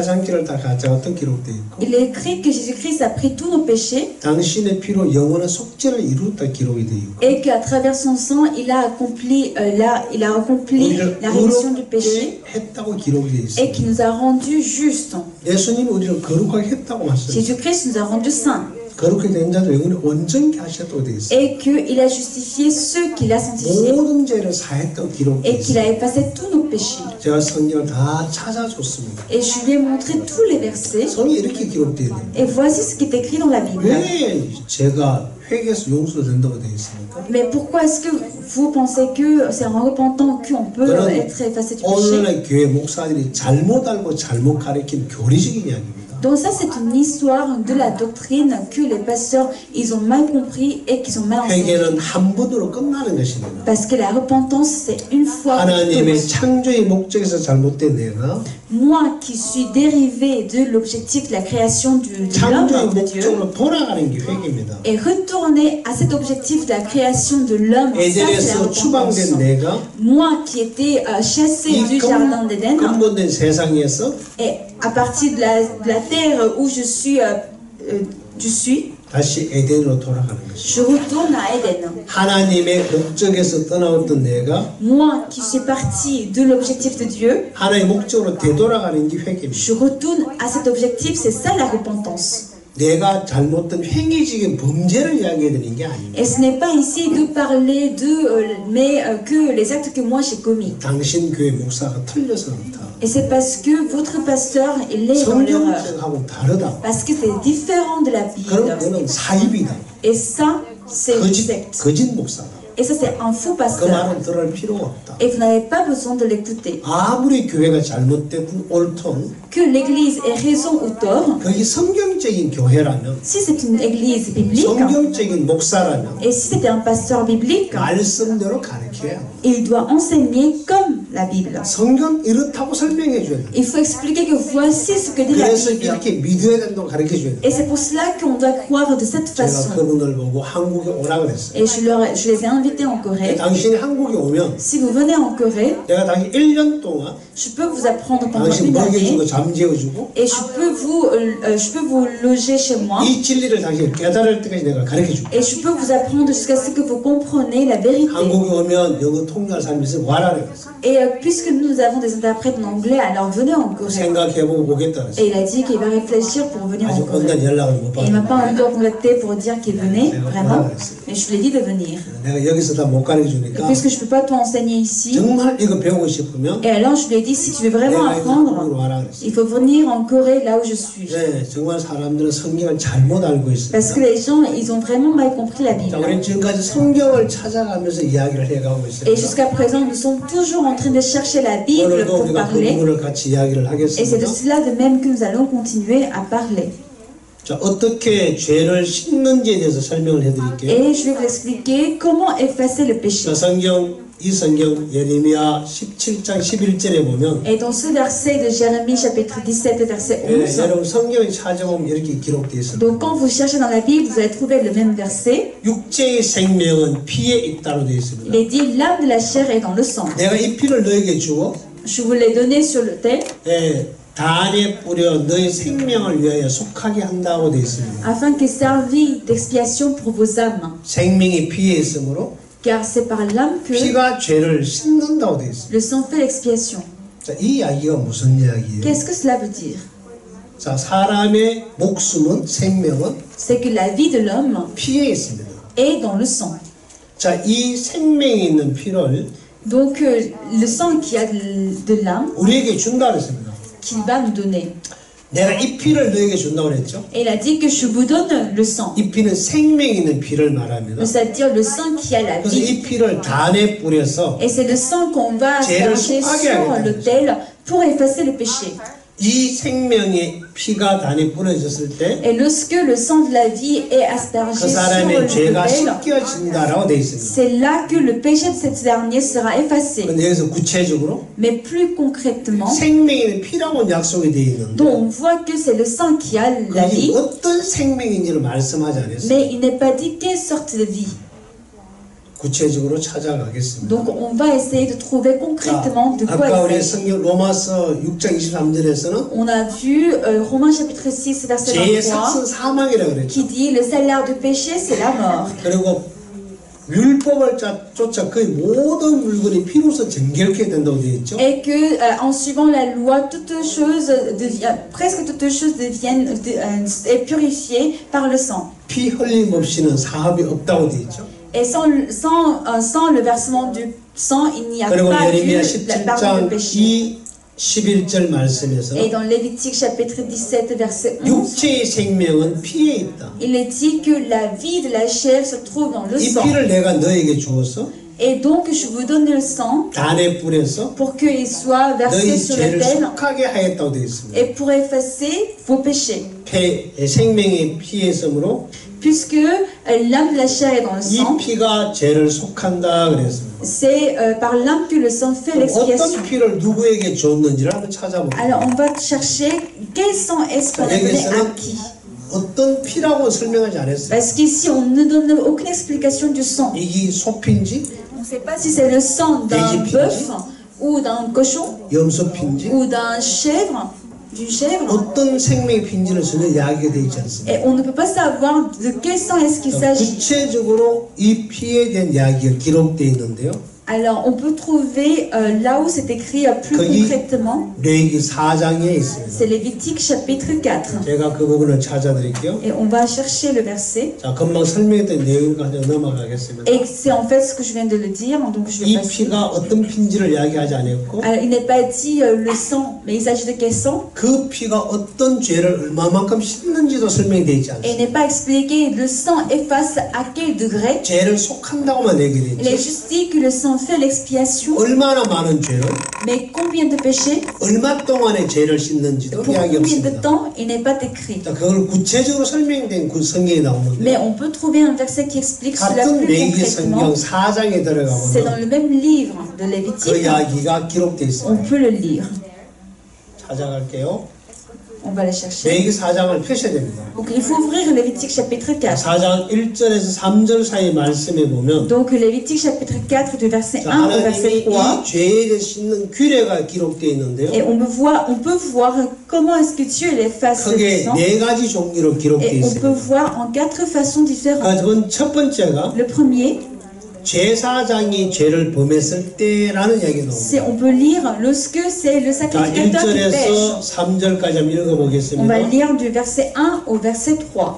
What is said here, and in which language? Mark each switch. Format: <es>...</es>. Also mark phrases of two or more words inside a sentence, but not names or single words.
<fr>Il est écrit que Jésus-Christ a pris tous nos péchés et qu'à travers son sang, il a accompli la rémission du péché et qui nous a rendus justes. Jésus-Christ nous a rendus saints.</fr> <ko>거룩히 된 자도 영원히 온전케 하셨다고 되어 있어요.</ko> <fr>Et qu'il a justifié ceux qu'il a sanctifiés.</fr> <ko>모든 죄를 사했다고 기록되어</ko> <fr>Et qu'il a</fr> <ko>있어요.</ko> <fr>effacé tous nos péchés.</fr> <ko>제가 성경을 다 찾아줬습니다.</ko> <fr>Et je lui ai montré tous les versets.</fr> <ko>성경이 이렇게 기록되어 있는.</ko> <fr>Et voici ce qui est écrit dans la Bible.</fr> <ko>왜 제가 회개해서 용서된다고 되어 있습니까?</ko> <fr>Mais pourquoi est-ce que vous pensez que c'est en repentant qu'on peut être effacé du péché?</fr> <ko>오늘날 교회 목사들이 잘못 알고 잘못 가르친 교리적인 이야기입니다.</ko> <fr>Donc ça c'est une histoire de la doctrine que les pasteurs ils ont mal compris et qu'ils ont mal enseigné.</fr> <ko>회개는 한 번으로 끝나는 것입니다.</ko> <fr>Parce que la repentance c'est une fois.</fr> <ko>하나님의 창조의 목적에서 잘못된 내가</ko> <fr>moi qui suis dérivé de l'objectif de la création de l'homme de Dieu</fr> <ko>돌아가는 게 회개입니다.</ko> <fr>et retourner à cet objectif de la création de l'homme, ça c'est la repentance. Moi qui étais chassé du jardin d'Éden</fr> <ko>근본된 세상에서</ko> <fr>et à partir de la terre où je suis</fr> <ko>다시 에덴으로 돌아가는 것입니다.</ko> <fr>je retourne à Éden.</fr> <ko>하나님의 목적에서 떠나왔던 내가</ko> <fr>moi qui suis parti de l'objectif de Dieu,</fr> <ko>하나님의 목적으로 되돌아가는 게 회개입니다.</ko> <fr>je retourne à cet objectif, c'est ça la repentance.</fr> <ko>내가 잘못된 행위적인 범죄를 이야기해 드리는 게 아닙니다.</ko> <fr>Et ce n'est pas ici de parler de que les actes que moi j'ai commis.</fr> <ko>당신 교회 목사가 틀려서 그렇다.</ko> <fr>Et c'est parce que votre pasteur il est dans l'erreur.</fr> <ko>성경하고 다르다.</ko> <fr>Parce que c'est différent de la Bible.</fr> <ko>그럼 그는 사입이다.</ko> <fr>Et ça c'est une secte.</fr> <ko>거짓 목사다.</ko> <fr>Et ça c'est un faux</fr> <ko>그</ko> <fr>pasteur.</fr> <ko>말은 들을 필요가 없다.</ko> <fr>Et vous n'avez pas besoin de l'écouter.</fr> <ko>아무리 교회가 잘못된 옳든</ko> <fr>Que l'église ait raison ou tort.</fr> <ko>거기 성경적인 교회라면</ko> <fr>Si c'est une église biblique.</fr> <ko>성경적인 목사라면</ko> <fr>Et si c'était un pasteur biblique.</fr> <ko>말씀대로 가르쳐야 합니다.</ko> <fr>Il doit enseigner comme la Bible.</fr> <ko>성경 이렇다고 설명해 줘야 돼요.</ko> <fr>Il faut expliquer que voici ce que dit la</fr> <ko>그래서</ko> <fr>Bible.</fr> <ko>이렇게 믿어야 된다고 가르쳐 줘야 돼요.</ko> <fr>Et c'est pour cela qu'on doit croire de cette façon.</fr> <ko>제가 그분을 보고 한국에 오라 그랬어요.</ko> <fr>Et je les ai invités en Corée.</fr> <ko>당신이 한국에 오면</ko> <fr>Si vous venez en Corée,</fr> <ko>내가 당신 1년 동안</ko> <fr>je peux vous apprendre pendant</fr> <ko>당신</ko> <fr>une année</fr> <ko>먹여주고 잠재워주고</ko> <fr>et je peux vous loger chez moi.</fr> <ko>이 진리를 당신 깨달을 때까지 내가 가르쳐 줄게.</ko> <fr>Et je peux vous apprendre jusqu'à ce que vous compreniez la vérité.</fr> <ko>한국에 오면 영어 통역할 사람이 있으면 와라 그랬어.</ko> <fr>Et puisque nous avons des interprètes en anglais, alors venez en Corée.</fr> <ko>생각해보고 보겠다 그랬어.</ko> <fr>Et il a dit qu'il va réfléchir pour venir en</fr> <ko>아직</ko> <fr>Corée.</fr> <ko>온다는 연락을 못</ko> <fr>Et il m'a</fr> <ko>받았어.</ko> <fr>pas encore contacté pour dire qu'il venait, vraiment. Mais je lui ai dit de venir.</fr> <ko>내가 여기서 다 못 가르쳐 주니까</ko> <fr>Puisque je peux pas tout enseigner ici.</fr> <ko>정말 이거 배우고 싶으면</ko> <fr>Et alors je lui ai dit, si tu veux vraiment apprendre, il faut venir en Corée, là où je suis.</fr> <ko>네, 정말 사람들은 성경을 잘못 알고 있습니다.</ko> <fr>Parce que les gens, ils ont vraiment mal compris la</fr> <ko>자,</ko> <fr>Bible.</fr> <ko>우리는 지금까지 성경을 찾아가면서 이야기를 해가고 있습니다.</ko> <fr>Et jusqu'à présent, nous sommes toujours en train de chercher la Bible</fr> <ko>오늘도</ko> <fr>pour</fr> <ko>우리가 그</ko> <fr>parler.</fr> <ko>부분을 같이 이야기를</ko> <fr>Et c'est de</fr> <ko>하겠습니다.</ko> <fr>cela de même que nous allons continuer à parler.</fr> <ko>자, 어떻게 죄를 씻는지에 대해서 설명을 해드릴게요.</ko> <fr>Et je vais vous expliquer comment effacer le péché.</fr> <ko>자, 이 성경 예레미야 17장 11절에 보면</ko> <fr>Et dans ce verset de Jérémie chapitre 17 verset 11,</fr> <ko>여러분 성경에 찾아보면 이렇게 기록되어 있습니다.</ko> <fr>donc quand vous cherchez dans la Bible, vous allez trouver le même verset.</fr> <ko>육체의 생명은 피에 있다고 되어 있습니다.</ko> <fr>Il est dit l'âme de la chair est dans le sang.</fr> <ko>내가 이 피를 너에게 주고</ko> <fr>Je vous l'ai donné sur l'autel</fr> <ko>단에 뿌려 너의 생명을 위하여 속하게 한다고 되어 있습니다.</ko> <fr>afin qu'il serve d'expiation pour vos âmes.</fr> <ko>생명이 피에 있으므로</ko> <fr>Car c'est par l'âme que</fr> <ko>피가 죄를 씻는다고 되어 있습니다.</ko> <fr>le sang fait l'expiation.</fr> <ko>자, 이 이야기가 무슨 이야기예요?</ko> <fr>Qu'est-ce que cela veut dire?</fr> <ko>자, 사람의 목숨은 생명은</ko> <fr>C'est que la vie de l'homme</fr> <ko>피에 있습니다.</ko> <fr>est dans le sang.</fr> <ko>자, 이 생명이 있는 피를</ko> <fr>Donc le sang qui a de l'âme</fr> <ko>우리에게 준다 그랬습니다.</ko> <fr>qu'il va nous donner.</fr> <ko>내가 이 피를 너에게 준다고 그랬죠?</ko> <fr>Et il a dit que je vous donne le sang.</fr> <ko>이 피는 생명이 있는 피를 말합니다.</ko> <fr>C'est-à-dire le sang qui a la</fr> <ko>그래서</ko> <fr>vie.</fr> <ko>이 피를 단에 뿌려서</ko> <fr>Et c'est le sang qu'on va asperger sur l'autel pour effacer le péché.</fr> <ko>이 생명의 피가 단에 뿌려졌을 때</ko> <fr>Et lorsque le sang de la vie est aspergé</fr> <ko>그</ko> <fr>sur</fr> <ko>사람의 죄가</ko> <fr>l'autel,</fr> <ko>씻겨진다라고 되어 있습니다.</ko> <fr>c'est là que le péché de cet dernier sera effacé.</fr> <ko>근데 여기서 구체적으로</ko> <fr>Mais plus concrètement,</fr> <ko>생명의 피라고 약속이 되어 있는데</ko> <fr>donc on voit que c'est le sang qui a la</fr> <ko>그게</ko> <fr>vie,</fr> <ko>어떤 생명인지를 말씀하지 않았어요.</ko> <fr>mais il n'est pas dit quelle sorte de vie.</fr> <ko>구체적으로 찾아가겠습니다.</ko> <fr>Donc on va essayer de trouver concrètement de quoi</fr> <ko>아까</ko> <fr>il</fr> <ko>우리</ko> <fr>s'agit.</fr> <ko>성경 로마서 6장 23절에서는</ko> <fr>On a vu Romains chapitre 6 verset</fr> <ko>죄의</ko> <fr>23</fr> <ko>삭은 사망이라고 그랬죠.</ko> <fr>qui dit le salaire du péché c'est la mort.</fr> <ko>그리고 율법을 쫓아 거의 모든 물건이 피로써 정결케 된다고 되어 있죠.</ko> <fr>Et que en suivant la loi, presque toutes choses deviennent est purifiée par le sang.</fr> <ko>피 흘림 없이는 사함이 없다고 되어 있죠.</ko> <fr>Et sans le versement du sang, il n'y a pas de pardon de péché.</fr> <ko>11절 말씀에서</ko> <fr>Et dans Lévitique chapitre 17 verset 11,</fr> <ko>육체의 생명은 피에 있다.</ko> <fr>il est dit que la vie de la chair se trouve dans le</fr> <ko>이</ko> <fr>sang.</fr> <ko>피를 내가 너에게 주어서</ko> <fr>Et donc je vous donne le sang</fr> <ko>단에 뿌려서</ko> <fr>pour qu'il soit versé</fr> <ko>너희</ko> <fr>sur</fr> <ko>죄를</ko> <fr>l'autel</fr> <ko>속하게 하였다고 되어 있습니다.</ko> <fr>et pour effacer vos péchés.</fr> <ko>생명의 피의 섬으로</ko> <fr>Puisque l'âme de la chair est dans le sang,</fr> <ko>이 피가 죄를 속한다 그랬습니다.</ko> <fr>c'est par l'âme que le sang fait l'expiation.</fr> <ko>어떤 피를 누구에게 줬는지를 한번 찾아볼게요.</ko> <fr>Alors on va chercher quel sang est-ce qu'on a donné à qui.</fr> <ko>어떤 피라고 설명하지 않았어요.</ko> <fr>Parce qu'ici on ne donne aucune explication du sang.</fr> <ko>이게 소피인지,</ko> <fr>On ne sait pas si c'est le sang d'un bœuf ou d'un cochon</fr> <ko>염소피인지,</ko> <fr>ou d'un chèvre. D'une chèvre.</fr> <ko>어떤 생명의 피인지는 전혀 이야기가 되어 있지 않습니다.</ko> <fr>Et on ne peut pas savoir de quel sang est-ce qu'il s'agit.</fr> <ko>구체적으로 이 피에 대한 이야기가 기록되어 있는데요.</ko> <fr>Alors on peut trouver là où c'est écrit plus concrètement.</fr> <ko>레위기 4장에 있습니다.</ko> <fr>C'est Lévitique chapitre 4.</fr> <ko>제가 그 부분을 찾아드릴게요.</ko> <fr>Et on va chercher le verset.</fr> <ko>자, 금방 설명했던 내용을 가지고 넘어가겠습니다.</ko> <fr>Et c'est en fait ce que je viens de le dire, donc je vais</fr> <ko>이</ko> <fr>passer.</fr> <ko>피가 어떤 피인지를 이야기하지 않았고,</ko> <fr>Alors il n'est pas dit le sang, mais il s'agit de quel sang?</fr> <ko>그 피가 어떤 죄를 얼마만큼 씻는지도 설명되어 있지</ko> <fr>Et il</fr> <ko>않습니다.</ko> <fr>n'est pas expliqué le sang efface à quel degré.</fr> <ko>죄를 속한다고만 얘기되어</ko> <fr>Il est</fr> <ko>있죠.</ko> <fr>juste dit que le sang fait l'expiation.</fr> <ko>얼마나 많은 죄를,</ko> <fr>Mais combien de péchés?</fr> <ko>얼마 동안의 죄를 씻는지도</ko> <fr>Pour</fr> <ko>이야기</ko> <fr>combien de</fr> <ko>없습니다.</ko> <fr>temps? Il n'est pas écrit.</fr> <ko>자, 그걸 구체적으로 설명된 그 성경에</ko> <fr>Mais</fr> <ko>나오는데,</ko> <fr>on peut trouver un verset qui explique cela</fr> <ko>같은</ko> <fr>plus</fr> <ko>레위기 성경</ko> <fr>concrètement.</fr> <ko>4장에</ko> <fr>C'est dans</fr> <ko>들어가면</ko> <fr>le même livre de</fr> <ko>그</ko> <fr>Lévitique.</fr> <ko>이야기가 기록되어</ko> <fr>On</fr> <ko>있습니다.</ko> <fr>peut le lire.</fr> <ko>찾아갈게요.</ko> <fr>On va le chercher.</fr> <ko>레위기 4장을 펴셔야 됩니다.</ko> <fr>Donc il faut ouvrir Lévitique chapitre 4.</fr> <ko>4장 1절에서 3절 사이 말씀에 보면</ko> <fr>Donc Lévitique chapitre 4 du verset 1 au verset</fr> <ko>하나님이</ko> <fr>3.</fr> <ko>이 죄에 대해 씻는 규례가 기록되어 있는데요.</ko> <fr>Et on peut voir comment est-ce que Dieu efface le</fr> <ko>크게</ko> <fr>sang.</fr> <ko>네 가지 종류로 기록되어</ko> <fr>Et on peut</fr> <ko>있습니다.</ko> <fr>voir en 4 façons différentes.</fr> <ko>그건 첫 번째가</ko> <fr>Le premier,</fr> <ko>제사장이 죄를 범했을 때라는 이야기가</ko> <fr>c'est</fr> <ko>나옵니다.</ko> <fr>on peut lire lorsque c'est le</fr> <ko>자,</ko> <fr>sacrificateur qui</fr> <ko>1절에서</ko> <fr>pêche.</fr> <ko>3절까지 한번</ko> <fr>On va</fr> <ko>읽어보겠습니다.</ko> <fr>lire du verset 1 au verset 3.</fr>